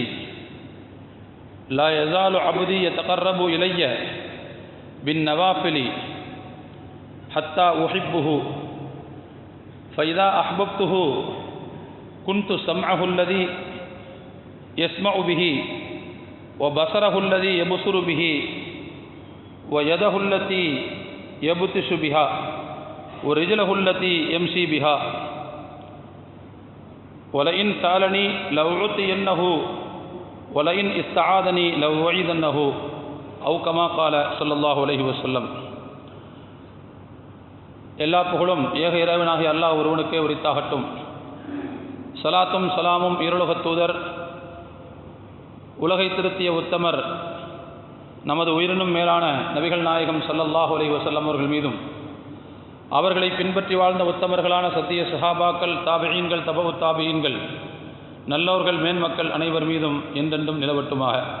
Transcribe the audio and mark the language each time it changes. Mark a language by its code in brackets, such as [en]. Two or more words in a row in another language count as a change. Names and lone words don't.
[ar] لا يزال عبدي يتقرب إلي بالنوافل حتى أحبه فإذا أحببته كنت سمعه الذي يسمع به وبصره الذي يبصر به ويده التي يبطش بها ورجله التي يمشي بها ولئن سألني لأعطينه ولئن استعاذني لأعيذنه أو كما قال صلى الله عليه وسلم. [ta] எல்லா புகழும் ஏக இறைவனாகிய அல்லாஹ் ஒருவனுக்கே உரித்தாகட்டும். சலாத்தும் சலாமும் ஈருலகத் தூதர், உலகை திருத்திய உத்தமர், நமது உயிரினும் மேலான நபிகள் நாயகம் [ar] صلى الله عليه وسلم [ta] அவர்கள் மீதும், அவர்களை பின்பற்றி வாழ்ந்த உத்தமர்களான சத்திய சஹாபாக்கள், தாபிஈன்கள், தபவு தாபிஈன்கள், நல்லோர்கள், மேன்மக்கள் அனைவர் மீதும் என்றென்றும் நிலவட்டுமாக.